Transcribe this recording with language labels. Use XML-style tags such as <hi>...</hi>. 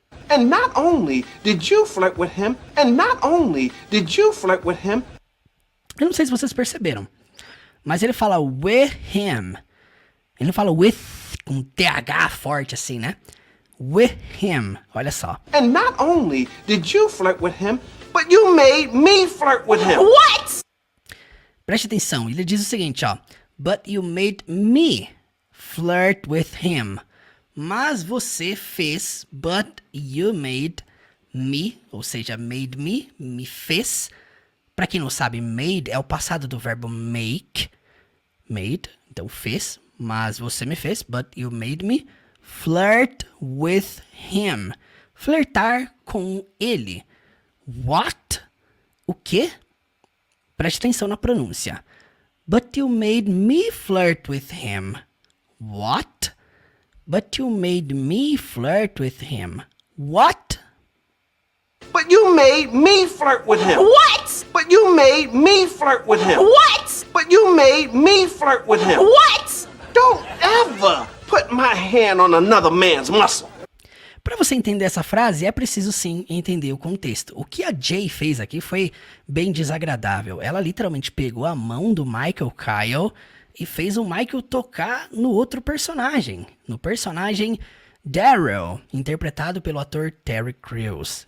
<en>and not only did you flirt with him, and not only did you flirt with him,</en> <pt>Eu não sei se vocês perceberam, mas ele fala with him. Ele não fala with com TH forte assim, né?</pt> <en>With him. Olha só. and not only did you flirt with him, but you made me flirt with him. What?</en> <pt>Preste atenção, ele diz o seguinte, ó.</pt> <en>But you made me flirt with him.</en> <pt>Mas você fez, but you made me, ou seja, made me fez. Pra quem não sabe, made é o passado do verbo make. Made, então fez.</pt> <en>Mas você me fez, but you made me flirt with him.</en> <pt>Flertar com ele. What? O quê? Preste atenção na pronúncia.</pt> <en>But you made me flirt with him. What? But you made me flirt with him. What? But you made me flirt with him. What? But you made me flirt with him. What? But you made me flirt with him. What? Don't ever put my hand on another man's muscle.</en> <pt>Para você entender essa frase, é preciso sim entender o contexto. O que a Jay fez aqui foi bem desagradável. Ela literalmente pegou a mão do Michael Kyle e fez o Michael tocar no outro personagem. No personagem Daryl, interpretado pelo ator Terry Crews.</pt>